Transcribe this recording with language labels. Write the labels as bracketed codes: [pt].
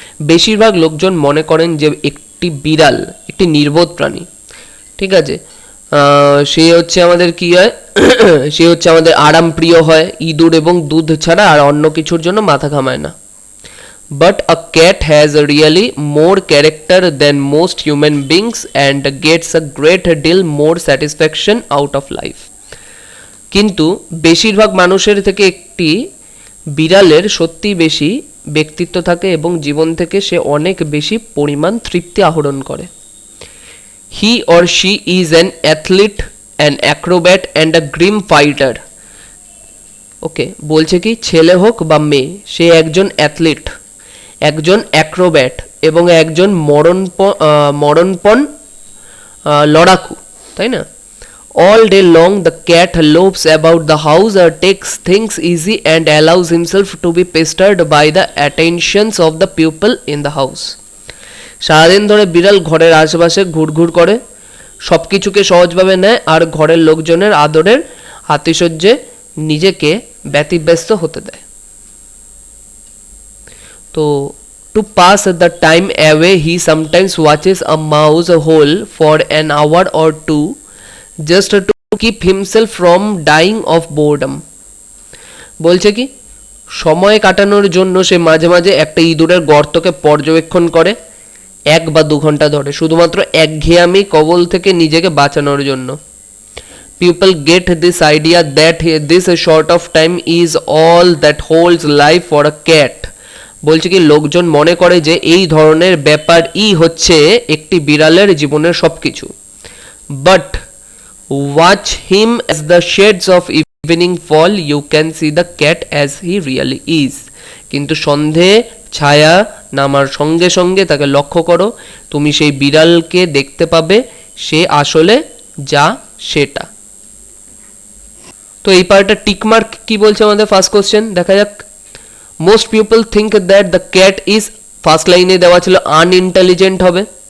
[bn] বেশিরভাগ লোকজন মনে করেন যে একটি বিড়াল একটি নির্বোধ প্রাণী। ঠিক আছে, সে হচ্ছে আমাদের কি হয় সে হচ্ছে আমাদের আরাম প্রিয় হয়, ইঁদুর এবং দুধ ছাড়া আর অন্য কিছুর জন্য মাথা ঘামায় না। [en] But a cat has really more character than most human beings and gets a great deal more satisfaction out of life. [bn] কিন্তু বেশিরভাগ মানুষের থেকে একটি বিড়ালের সত্যি বেশি ব্যক্তিত্ব থাকে এবং জীবন থেকে সে অনেক বেশি পরিমাণ তৃপ্তি আহরণ করে। [en] He or she is an athlete, an acrobat and a grim fighter. [bn] ওকে, বলছে কি ছেলে হোক বা মেয়ে, সে একজন অ্যাথলিট, একজন অ্যাক্রোব্যাট এবং একজন মরণপণ লড়াকু, তাই না? [en] All day long the cat loafs about the house or takes things easy and allows himself to be pestered by the attentions of the people in the house. [bn] সারাদিন ধরে বিড়াল ঘরের আশেপাশে ঘুরঘুর করে, সব কিছুকে সহজভাবে নেয় আর ঘরের লোকজনের আদরের আতিশয্যে নিজেকে ব্যতিব্যস্ত হতে দেয়। তো [en] to pass the time away he sometimes watches a mouse hole for an hour or two just to keep himself from dying of boredom. [bn] বলছে কি সময় কাটানোর জন্য সে মাঝে মাঝে একটা ইঁদুরের গর্তকে পর্যবেক্ষণ করে 1 বা 2 ঘন্টা ধরে, শুধুমাত্র একঘেয়ামি কবল থেকে নিজেকে বাঁচানোর জন্য। [en] People get this idea that this short of time is all that holds life for a cat. [bn] বলছে কি লোকজন মনে করে যে এই ধরনের ব্যাপারই হচ্ছে একটি বিড়ালের জীবনের সবকিছু। [en] But watch him as the shades of evening fall you can see the cat as he really is. [bn] কিন্তু সন্ধে ছায়া নামার সঙ্গে সঙ্গে তাকে লক্ষ্য করো, তুমি সেই বিড়ালকে দেখতে পাবে সে আসলে যা সেটা। তো এই পার্টটা টিকমার্ক কি বলছে আমাদের ফার্স্ট কোশ্চেন দেখা যাক। [en] Most people think that the cat is, [bn] first লাইনে দেওয়া ছিল [en] unintelligent [bn] হবে।